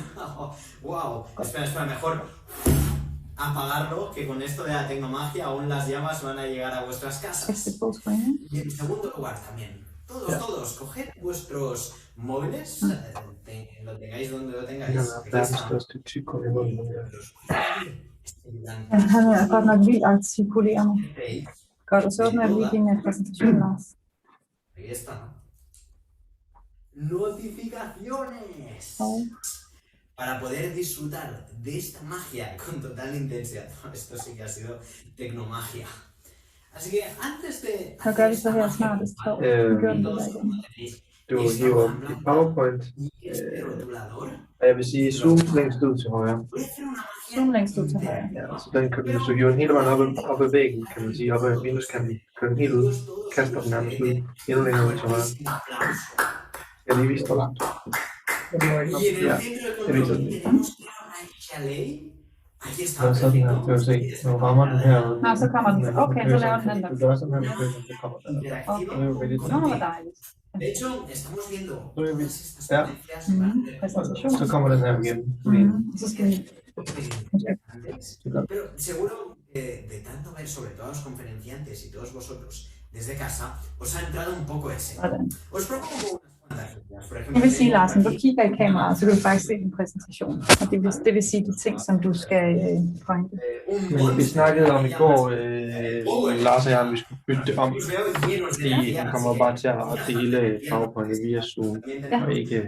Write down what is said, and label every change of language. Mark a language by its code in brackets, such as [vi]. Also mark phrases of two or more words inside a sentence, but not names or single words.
[es] ¡Wow! Espera, mejor. apagarlo, que con esto de la tecnomagia aún las llamas van a llegar a vuestras casas. Y en segundo lugar también, todos, coged vuestros móviles, lo tengáis donde lo tengáis. [da] Han er godt nok vildt artikulerende. Godt, og så åbner jeg lige din præsentation, Lars. [es] Ahí está. Notificaciones. Para poder disfrutar de esta magia con total intensidad. Esto sí que ha sido tecnomagia. Así que antes de... [da] Hvad gør vi så her snart? Du hiver dit PowerPoint, og jeg vil sige zoom længst ud til højre. Zoom længst ud til højre. Ja, så den kan, hvis du hiver den hele vejen op ad væggen, kan man sige, op ad minuskanten, kører den helt ud, kaster den nærmest ud, endnu længere ud til højre. Jeg lige vise dig langt. Ja, jeg viser den lige. Og sådan her, du kan se, nu rammer den her. Nå, så kommer den. Okay, så laver den der. Du gør sådan her, så kommer den der. Okay. Nå, hvor dejligt. [es] De hecho, estamos viendo [da] ja. Så kommer den her igen. Så skal vi... [es] Pero seguro de tanto ver sobre todos los conferenciantes y todos vosotros desde casa, os ha entrado un poco ese. Os propongo unas cuantas ideas. Por ejemplo, [da] jeg vil sige, Larsen, du kigger i kameraet, så kan du faktisk se din præsentation. Og det vil sige de ting, som du skal pointe. Vi snakkede om i går, Lars og jeg, vi skulle bytte det om, fordi han kommer bare til at dele PowerPoint via Zoom, og ikke...